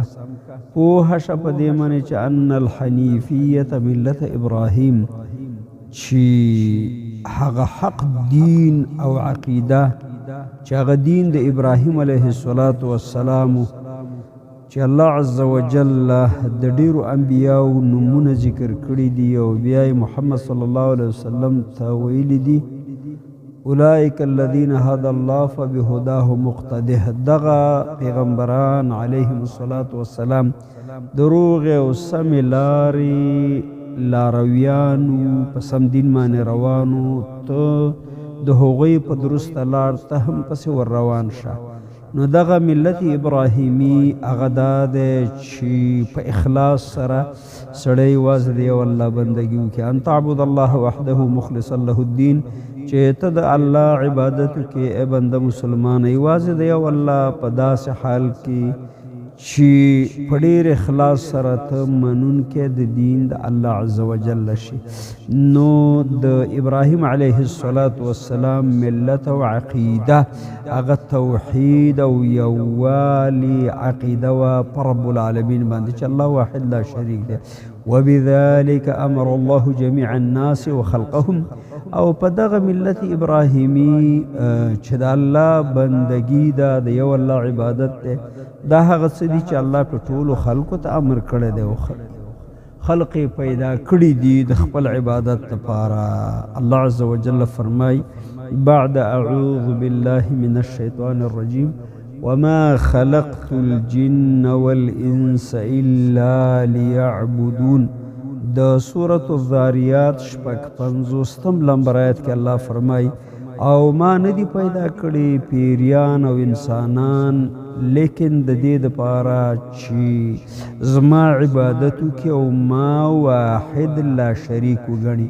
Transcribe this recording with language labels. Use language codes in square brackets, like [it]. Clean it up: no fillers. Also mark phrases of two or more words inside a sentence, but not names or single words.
[ps] پوهه شه په دې معنی چې [ar] ان الحنیفیة ملت ابراهیم، [ps] چې هغه حق دین او عقیده چې هغه دین د ابراهیم [ar] علیه السلام، [ps] چې الله [ar] عز وجل [ps] د ډیرو انبیاو نمونه ذکر کړي دي او بیا محمد [ar] صلی الله علیه وسلم [ps] ته ویلي دي [ar] اولئک الذین هدى الله فبهداه مقتده. [ps] دغه پیغمبران [ar] علیهم السلام [ps] دروغ او سم لارې لارویانو په سم دین باندې روانو، ته د هغوی په درسته لار ته هم پسې ور روان شه. نو دغه ملت ابراهیمي هغه دا دی چې په اخلاص سره سړی یوازې د یو الله بندګي وکړي، [ar] ان تعبد الله وحده مخلصا له الدین، [ps] چې ته د الله عبادت وکړې ای بنده مسلمان یوازې د یو الله په داسې حال کې چې په ډېر اخلاص سره ته منونکی د دین د الله [ar] عز وجل [ps] شي. نو د ابراهیم [ar] علیه السلام [ps] ملت او عقیده هغه توحید او یووالي عقیده و په [ar] رب العالمین [ps] باندې چې الله [ar] واحد لا شریک [ps] دی. [ar] وبذلك امر الله جميع الناس وخلقهم، [ps] او په دغه ملت ابراهیمی چې د الله بندگی ده، د یو الله عبادت ده، دا هغه څه دي چې الله په ټولو خلقو ته امر کړی دی او خلق پیدا کړي دي د خپل عبادت لپاره. الله [ar] عز وجل [ps] فرمای بعد [ar] اعوذ بالله من الشیطان الرجیم وما خلقت الجن والانس الا ليعبدون. [ps] د سورة الذاریات شپږ پنځوستم لمبر آیت کې الله فرمای او ما ندی پیدا کړي پیریان او انسانان لیکن د دې دپاره چې زما عبادت وکړي او ما [ar] واحد لا شریک [ps] وګڼي.